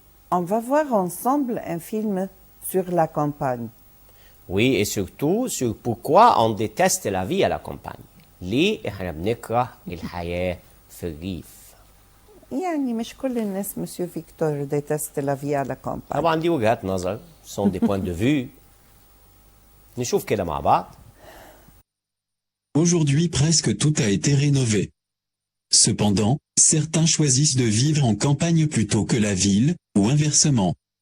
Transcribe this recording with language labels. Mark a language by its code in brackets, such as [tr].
[fr] On va voir ensemble un film sur la campagne. Oui, et surtout sur pourquoi on déteste la vie à la campagne. [ar] ليه احنا بنكره الحياة في الريف. يعني مش كل الناس مسيو فيكتور [fr] déteste la vie à la campagne. [ar] طبعا دي وجهات نظر [fr] sont des points de vue. [ar] نشوف كده مع بعض. [fr] Aujourd'hui presque tout a été rénové. Cependant, certains choisissent de vivre en campagne plutôt que la ville, ou inversement.